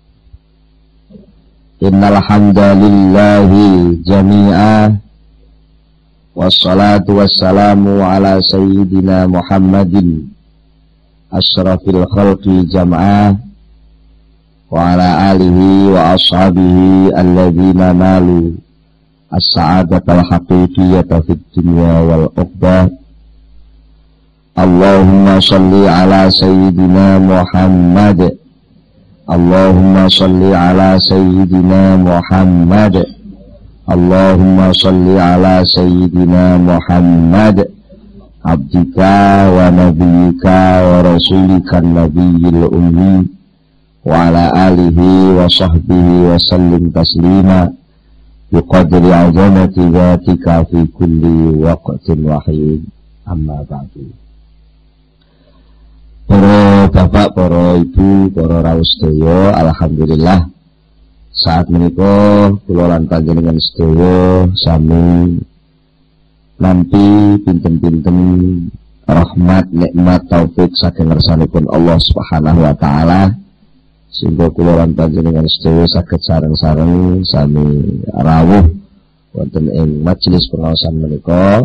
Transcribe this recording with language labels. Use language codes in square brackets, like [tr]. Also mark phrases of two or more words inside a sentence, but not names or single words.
[ar] إن الحمد لله جميعا والصلاة والسلام على سيدنا محمد أشرف الخلق جمعا وعلى آله وأصحابه الذين نالوا السعادة الحقيقية في الدنيا والأخبة. اللهم صل على سيدنا محمد. اللهم صل على سيدنا محمد. اللهم صل على سيدنا محمد عبدك ونبيك ورسولك النبي الأمي وعلى آله وصحبه وسلم تسليما بقدر عظمة ذاتك في كل وقت واحد. أما بعد. [jv] Para bapak, para ibu, para rawuh sedaya, alhamdulillah saat menika kula lan panjenengan sedaya sami nampi pinten-pinten rahmat, nikmat, taufik saking ngersanipun Allah [ar] سبحانه وتعالى, [jv] sehingga kula lan panjenengan sedaya saged sareng-sareng sami rawuh wonten ing majelis pengaosan menika.